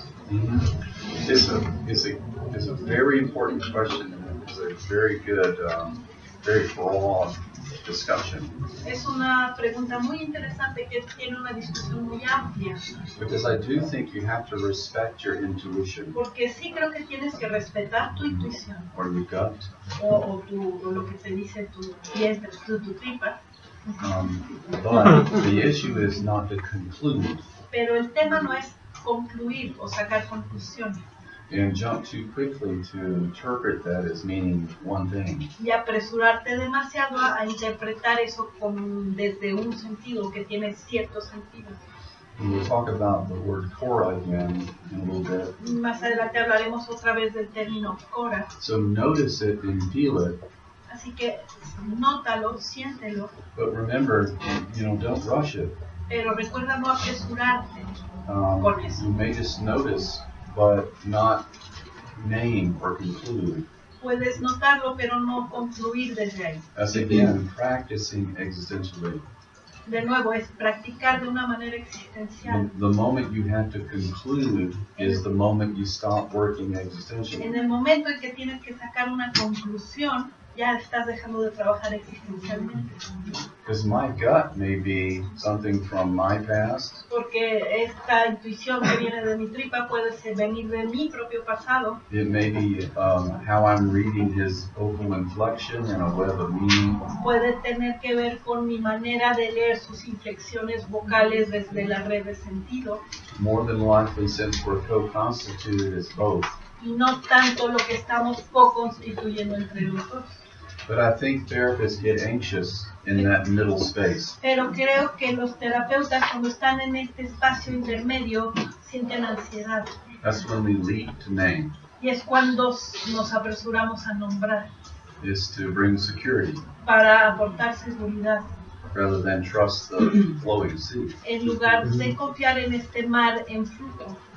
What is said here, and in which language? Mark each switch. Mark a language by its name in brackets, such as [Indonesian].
[English] It's a very important question. It's a very good, very broad discussion. [Spanish] Es una pregunta muy interesante que tiene una discusión muy amplia, [English] Because I do think you have to respect your intuition [Spanish] porque sí creo que tienes que respetar tu intuición [English] or your gut. [Spanish] o lo que te dice tu vientre, tu tripa, [English] But the issue is not to conclude [Spanish] pero el tema no es concluir o sacar conclusiones [English] and jump too quickly to interpret that as meaning one thing. [Spanish] y apresurarte demasiado a interpretar eso desde un sentido que tiene cierto sentido. [English] And we'll talk about the word Torah again in a little bit. [Spanish] Más adelante hablaremos otra vez del término Cora. [English] So notice it and feel it [Spanish] Así que nótalo, siéntelo, [English] But remember, don't rush it. [Spanish] pero recuerda no apresurarte con eso. [English] You may just notice, but not name or conclude. [Spanish] Puedes notarlo, pero no concluir desde ahí. [English] As again, practicing existentially. [Spanish] De nuevo, es practicar de una manera existencial. [English] The moment you have to conclude is the moment you stop working existentially. [Spanish] En el momento en que tienes que sacar una conclusión, ya estás dejando de trabajar existencialmente. [English] Because my gut may be something from my past. [Spanish] Porque esta intuición que viene de mi tripa puede venir de mi propio pasado. [English] It may be how I'm reading his vocal inflection in a web of meaning. [Spanish] Puede tener que ver con mi manera de leer sus inflexiones vocales desde la red de sentido. [English] More than likely, since we're co-constituted as both. [Spanish] Y no tanto lo que estamos co-constituyendo entre los dos. [English] But I think therapists get anxious in that middle space. [Spanish] Pero creo que los terapeutas, cuando están en este espacio intermedio, sienten ansiedad. [English] That's when we leap to name. [Spanish] Y es cuando nos apresuramos a nombrar. [English] Is to bring security. [Spanish] Para aportar seguridad. [English] Rather than trust the flowing sea. [Spanish] En lugar de confiar en este mar en flujo.